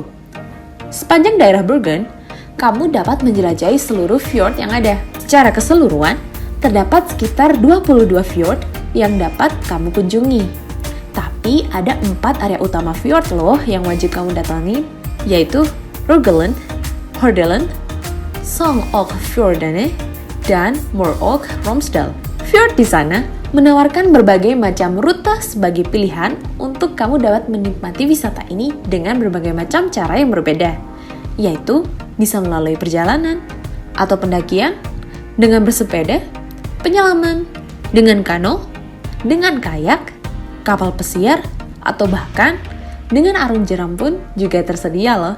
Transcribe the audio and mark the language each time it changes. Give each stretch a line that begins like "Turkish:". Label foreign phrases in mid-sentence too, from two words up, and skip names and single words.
Indonesian: Sepanjang daerah Bergen, kamu dapat menjelajahi seluruh fjord yang ada. Secara keseluruhan, terdapat sekitar 22 fjord yang dapat kamu kunjungi. Tapi ada 4 area utama fjord loh yang wajib kamu datangi, yaitu Rogaland, Hordaland, Sogn-og-Fjordane, dan Møre-og-Romsdal. Fjord di sana menawarkan berbagai macam rute sebagai pilihan untuk kamu dapat menikmati wisata ini dengan berbagai macam cara yang berbeda, yaitu bisa melalui perjalanan atau pendakian, dengan bersepeda, penyelaman, dengan kano, dengan kayak, kapal pesiar, atau bahkan dengan arung jeram pun juga tersedia loh.